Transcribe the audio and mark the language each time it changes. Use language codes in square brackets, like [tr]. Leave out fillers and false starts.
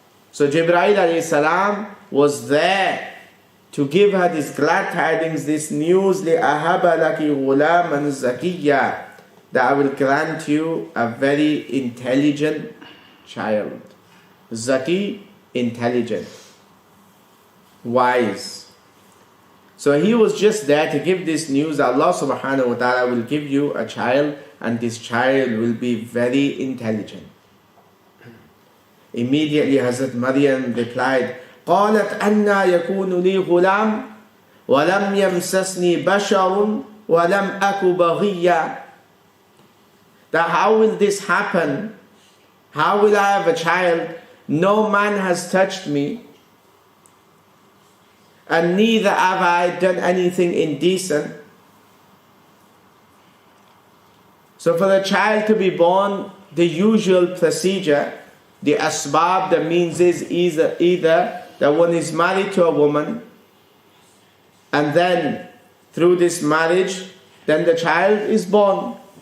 [en] So Jibreel alayhi salam was there to give her this glad tidings, this news, [ar] لِأَهَبَ لَكِ غُلَامًا زَكِيًّا, [en] that I will grant you a very intelligent child. Zaki, intelligent, wise. So he was just there to give this news. Allah subhanahu wa ta'ala will give you a child, and this child will be very intelligent. Immediately Hazrat Maryam replied, [ar] قالت أَنَّا يَكُونُ لِي غُلَامٌ وَلَمْ يَمْسَسْنِي بَشَرٌ وَلَمْ أَكُ بَغِيًّا. [en] That how will this happen? How will I have a child? No man has touched me, and neither have I done anything indecent. So for the child to be born, the usual procedure, the asbab, the means is either that one is married to a woman, and then through this marriage, then the child is born.